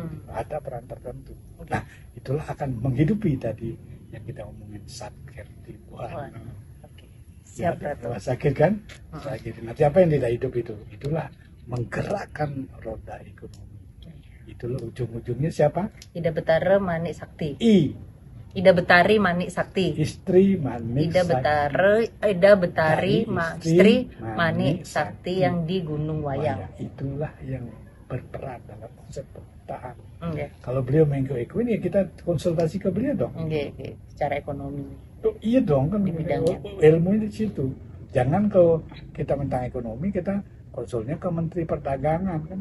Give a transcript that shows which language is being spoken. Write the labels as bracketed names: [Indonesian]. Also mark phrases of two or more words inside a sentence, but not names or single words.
[Indonesian] Ada peran tertentu. Nah, itulah akan menghidupi tadi yang kita omongin satker di Wuhan. Siap ya, Ratu. rumah sakit kan. Sakit. Nanti apa yang tidak hidup itu? Itulah menggerakkan roda ekonomi. Itulah ujung-ujungnya siapa? Ida Betara Manik Sakti. Ida Betari Manik Sakti. Istri Manik Ida Betari istri Manik Sakti yang di Gunung Wayang. Itulah yang berperan dalam konsep pemetaan. Okay. Kalau beliau mengikuti ya kita konsultasi ke beliau dong. Okay. Secara ekonomi. Iya dong kan Di bidangnya. ilmu di situ. Jangan kalau kita tentang ekonomi kita konsulnya ke Menteri Perdagangan kan.